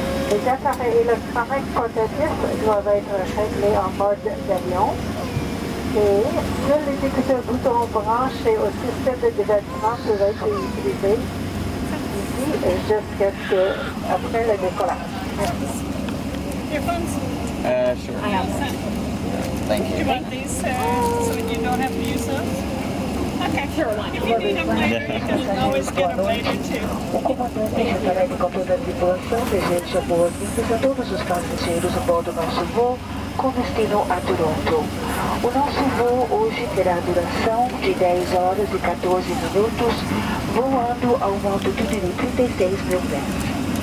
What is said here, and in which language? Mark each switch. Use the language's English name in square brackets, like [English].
[French] Les appareils électroniques portatifs doivent être réglés en mode d'avion et seuls les écouteurs boutons branchés au système de déversement peuvent être utilisés ici jusqu'à après le décollage. Merci. [English] Your phones? Sure. I have some. Thank you. You want these so you don't have to use those? Okay, sure. If you need them later, you can always get them later too. [Portuguese] O comandante referente com toda a tripulação deseja boas-vindas a todos os passageiros a bordo do nosso voo com destino a Toronto. O nosso voo hoje terá duração de 10 horas e 14 minutos, voando a uma altitude de 36 mil metros.